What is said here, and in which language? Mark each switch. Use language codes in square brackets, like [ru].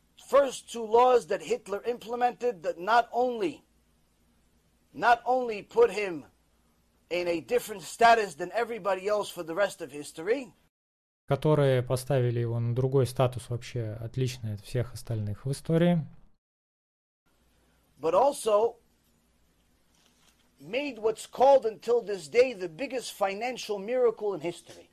[en] First two laws that Hitler implemented that not only put him in a different status than everybody else for the rest of history, [ru] которые поставили его на другой статус, вообще отличный от всех остальных в истории, [en] but also made what's called until this day the biggest financial miracle in history.